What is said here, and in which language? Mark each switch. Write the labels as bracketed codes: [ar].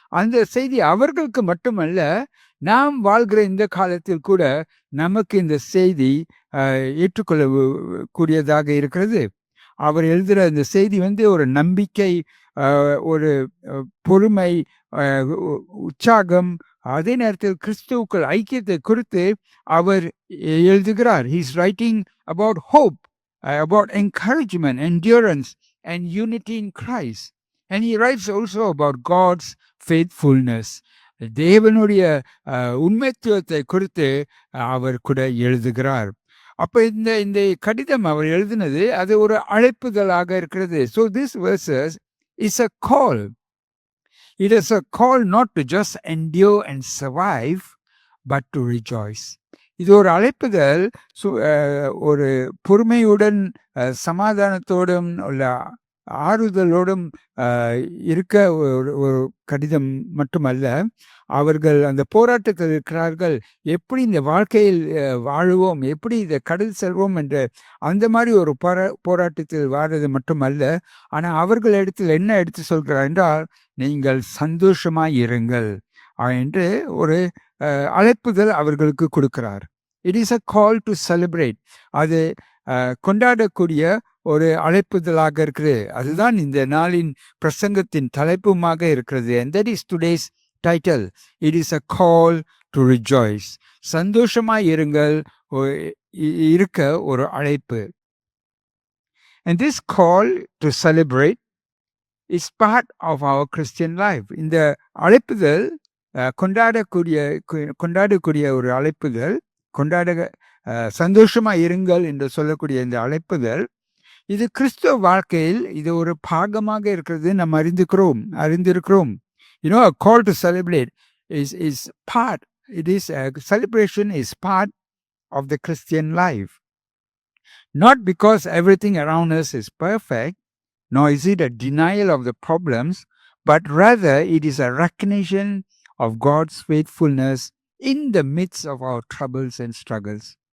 [ta] அந்த செய்தி அவர்களுக்கு மட்டுமல்ல, நாம் வாழ்கிற இந்த காலத்தில் கூட நமக்கு இந்த செய்தி ஏற்றுக்கொள்ள கூடியதாக இருக்கிறது. அவர் எழுதுகிற இந்த செய்தி ஒரு நம்பிக்கை, ஒரு பொறுமை, உற்சாகம், அதே நேரத்தில் கிறிஸ்துவுக்குள் ஐக்கியத்தை குறித்து அவர் எழுதுகிறார். [en] He is writing about hope, about encouragement, endurance and unity in Christ. And he writes also about God's faithfulness. [ta] தேவனுடைய உண்மைத்துவத்தை குறித்து அவர் கூட எழுதுகிறார். அப்ப இந்த கடிதம் அவர் எழுதினது அது ஒரு அழைப்புதலாக இருக்கிறது. [en] So this verses is a call. It is a call not to just endure and survive, but to rejoice. [ta] இது ஒரு அழைப்புதல், ஒரு பொறுமையுடன் சமாதானத்தோடும் உள்ள ஆறுதலோடும் இருக்க ஒரு கடிதம் மட்டுமல்ல, அவர்கள் அந்த போராட்டத்தில் இருக்கிறார்கள். எப்படி இந்த வாழ்க்கையில் வாழுவோம், எப்படி இதை கடல் செல்வோம் என்ற அந்த மாதிரி ஒரு போராட்டத்தில் வாழ்றது மட்டுமல்ல, ஆனால் அவர்கள் என்ன எடுத்து சொல்கிறார் என்றால், நீங்கள் சந்தோஷமாய் இருங்கள் என்று ஒரு அழைப்புதல் அவர்களுக்கு கொடுக்கிறார். [en] It is a call to celebrate. [ta] அது கொண்டாடக்கூடிய ஒரு அழைப்புதலாக இருக்கிறது. அதுதான் இந்த நாளின் பிரசங்கத்தின் தலைப்புமாக இருக்கிறது. [en] And that is today's title. It is a call to rejoice. [ta] சந்தோஷமாய் இருங்கள் இருக்க ஒரு அழைப்பு. [en] And this call to celebrate is part of our Christian life. [ta] இந்த அழைப்புதல் கொண்டாடக்கூடிய ஒரு அழைப்புதல், சந்தோஷமா இருங்கள் என்று சொல்லக்கூடிய இந்த அழைப்புதல், இது கிறிஸ்துவ வாழ்க்கையில் இது ஒரு பாகமாக இருக்கிறது. நாம் அறிந்திருக்கிறோம். [en] A call to celebrate is part. It is a celebration is part of the Christian life. Not because everything around us is perfect, nor is it a denial of the problems, but rather it is a recognition of God's faithfulness in the midst of our troubles and struggles.